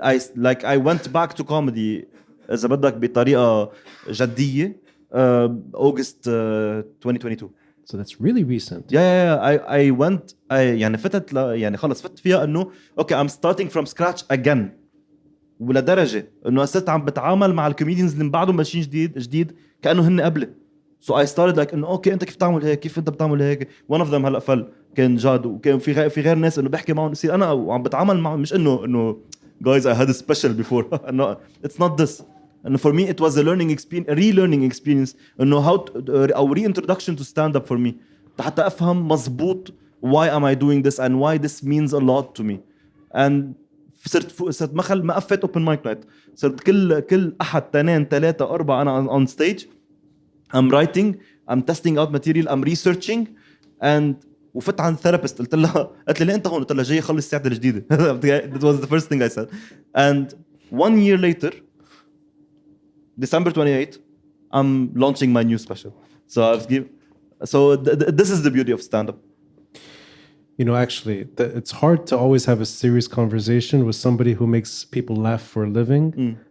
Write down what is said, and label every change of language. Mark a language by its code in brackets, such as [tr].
[en] I went back to comedy [ar] إذا بدك بطريقة جدية [en] August 2022. So that's really recent. Yeah. I went [ar] يعني فتت يعني خلص فت فيها إنه [en] okay, I'm starting from scratch again. [ar] ولدرجة إنه صرت عم بتعامل مع الكوميديانز اللي بعدهم ماشيين جديد كأنه هن قبلي. [en] So I started like [ar] إنه okay, أنت كيف تعمل هيك؟ كيف أنت بتعمل هيك؟ [en] One of them [ar] هلا فل كان جاد, وكان في غير ناس إنه بحكي معهم يصير أنا وعم بتعامل معهم, مش إنه [en] guys I had a special before. No, it's not this. And for me it was a relearning experience إنه how or reintroduction to stand up for me [ar] حتى أفهم مزبوط [en] why am I doing this and why this means a lot to me. And [ar] صرت ما قفت [en] open mic night. [ar] صرت كل أحد 2 3 4 أنا [en] on stage. I'm writing, I'm testing out material, I'm researching, and وفت عن therapist [ar] قلت لي ليه أنت هون؟ قلت لها جاي أخلص الساعة الجديدة. [en] That was the first thing I said. And 1 year later, December 28, I'm launching my new special. So this is the beauty of stand-up. You know, actually, it's hard to always have a serious conversation with somebody who makes people laugh for a living.